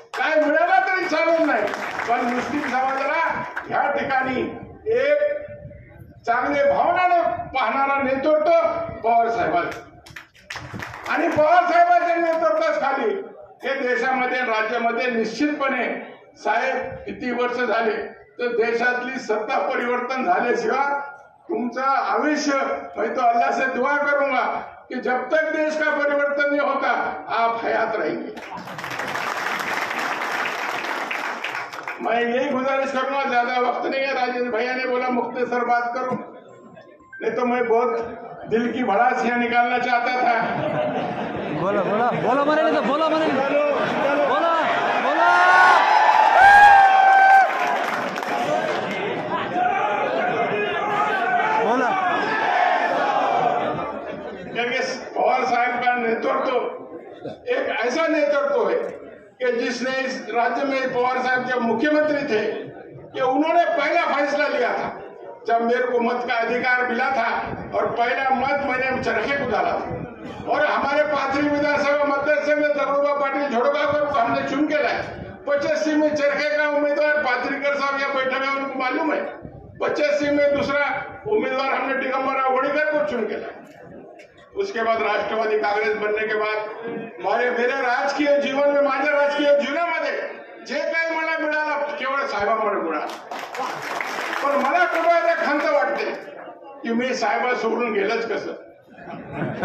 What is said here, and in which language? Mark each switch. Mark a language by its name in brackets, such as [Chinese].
[Marathi] काय मिळाला तरी चालत नाही, पण मुस्लिम समाजाला या ठिकाणी एक चांगले भावनाने पाहणारा नेतृत्व पवार साहेबांचं, आणि पवार साहेबांच्या नेतृत्वाखाली हे देशामध्ये राज्यामध्ये निश्चितपणे साहेब किती वर्ष झाले तर देशातली सत्ता परिवर्तन झाल्याशिवाय तुमचं आयुष्य, [Hindi] मैं तो अल्लाह से दुआ करूंगा कि जब तक देश का परिवर्तन नहीं होता आप हयात रहेंगे। मैं यही गुजारिश करूंगा, ज्यादा वक्त नहीं है, राजेश भैया ने बोला मुख्तसर बात करूं, नहीं तो मैं बहुत दिल की भड़ास यहाँ निकालना चाहता था। बोला बोला बोला मरे नहीं तो बोला मरे बोला बोला बोला। पवार साहब का नेतृत्व एक ऐसा नेतृत्व है कि जिसने इस राज्य में पवार साहब जब मुख्यमंत्री थे कि उन्होंने पहला फैसला लिया था जब मेरे को मत का अधिकार मिला था और पहला मत मैंने चरखे को डाला था और हमारे पाथरी विधानसभा मतदार से में दरोगा पाटिल झोड़गांव को हमने चुन के लाए। 85 में चरखे का उम्मीदवार पात्रीकर साहब यहाँ बैठा है, उनको मालूम है। 85 में दूसरा उम्मीदवार हमने दिगंबर वडीकर को चुन के लाया। उसके बाद राष्ट्रवादी काँग्रेस बनने के बाद मेरे राजकीय जीवन में, [Marathi] माझ्या राजकीय जीवनामध्ये जे काही मला मिळालं केवळ साहेबांमुळे मिळालं। पण मला कुठे खंत वाटते की मी साहेबा सोडून गेलंच कसं।